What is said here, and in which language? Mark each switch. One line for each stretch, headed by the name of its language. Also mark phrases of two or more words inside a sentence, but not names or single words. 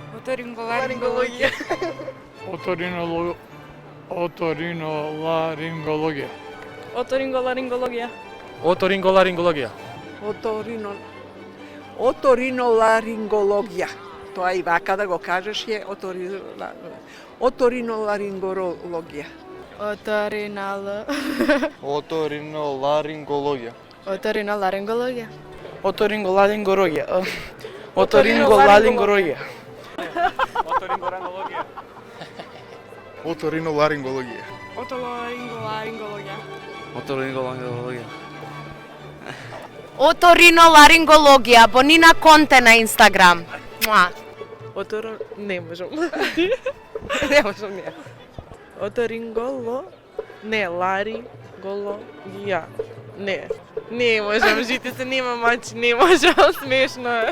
Macedonian: Otorinolaringologija. Otorinolaringologija. Otoringolaringologija. Otorinolaringologija. Otorinolaringologija. Тоа и вака да го кажеш е оториноларингологија. Otorinolaringologija. Otorinolaringologija. Otorinolaringologija. Otorinolaringologija. Otorinolaringologija. Otorinolaringologija. Otorinolaringologija. Otorinolaringologija, Bonina Конте на Инстаграм. Не можам. Не можам не. Ларингологија. Не можам, жите се, нема мач, не можам, смешно е.